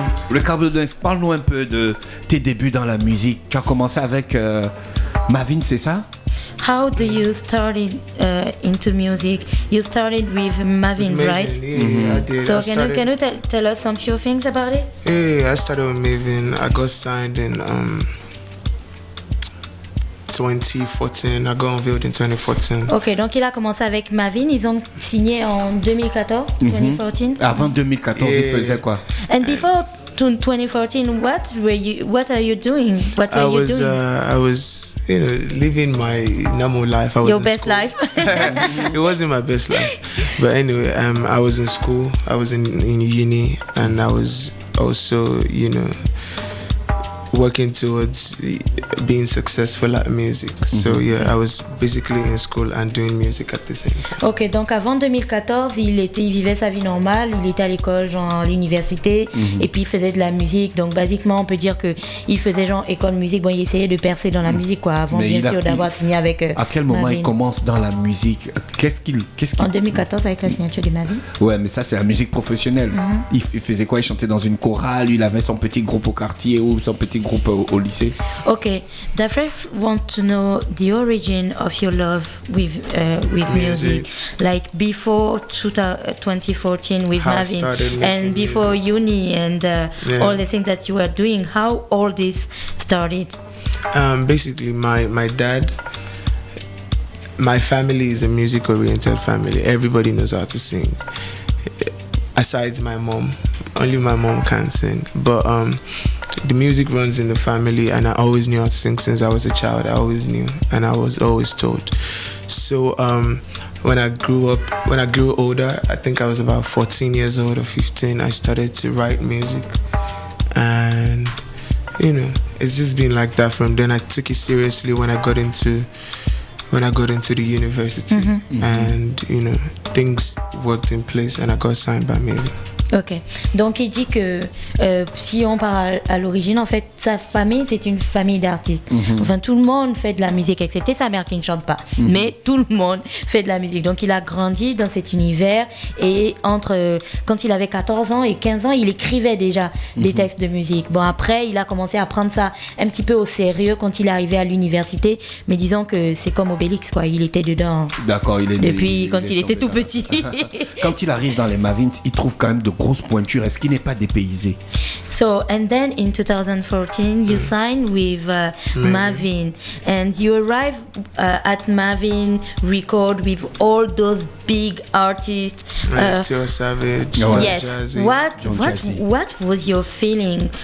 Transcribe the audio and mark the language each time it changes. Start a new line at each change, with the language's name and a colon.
French: Ricardo Banks, parle-nous un peu de tes débuts dans la musique. Tu as commencé avec Mavin, c'est ça?
English: How do you started into music? You started with Mavin, right? Yeah, I did. So can you tell us some few things about it? Yeah, I started with Mavin. I got signed in 2014. I got unveiled in 2014.
French: Ok, donc il a commencé avec Mavin. Ils ont signé en 2014, 2014. Avant 2014, il faisait quoi?
English: And before 2014, what are you doing? What were you doing? I was, living my normal life. I was Your in best school. life. It wasn't my best life, but anyway, I was in school. I was in uni, and I was also, working towards being successful at music. So yeah, I was basically in school and doing music at the same time.
French: Ok, donc avant 2014, il vivait sa vie normale, il était à l'école, genre à l'université, et puis il faisait de la musique. Donc basiquement, on peut dire que il faisait genre école musique. Bon, il essayait de percer dans la musique, quoi, avant bien sûr d'avoir signé avec. À quel moment Mavin. il commence dans la musique? Qu'est-ce qu'il En 2014 avec la signature de Mavin. Ouais, mais ça c'est la musique professionnelle. Il faisait quoi? Il chantait dans une chorale, il avait son petit groupe au quartier ou son petit groupe au lycée.
English: Okay, Dafresh want to know the origin of your love with music. Like before 2014 with Mavin, and before uni and all the things that you were doing. How all this started? Basically, my dad. My family is a music-oriented family. Everybody knows how to sing. Aside my mom, only my mom can sing. But the music runs in the family, and I always knew how to sing since I was a child. I always knew, and I was always told. So when I grew older, I think I was about 14 years old or 15, I started to write music, and it's just been like that from then. I took it seriously when I got into the university, and things worked in place, and I got signed by Mavin.
French: Ok, donc il dit que si on part à l'origine, en fait, sa famille, c'est une famille d'artistes. Enfin, tout le monde fait de la musique, excepté sa mère qui ne chante pas. Mais tout le monde fait de la musique. Donc, il a grandi dans cet univers et quand il avait 14 ans et 15 ans, il écrivait déjà des textes de musique. Bon, après, il a commencé à prendre ça un petit peu au sérieux quand il est arrivé à l'université. Mais disons que c'est comme Obélix, quoi. Il était dedans. D'accord, depuis quand il était tout petit. Quand il arrive dans les Mavins, il trouve quand même de grosses pointures. Est-ce qu'il n'est pas dépaysé?
English: So, and then in 2014, you signed with Mavin, and you arrived at Mavin Record with all those big artists. Tio Savage, yes. Jazzy. What was your feeling?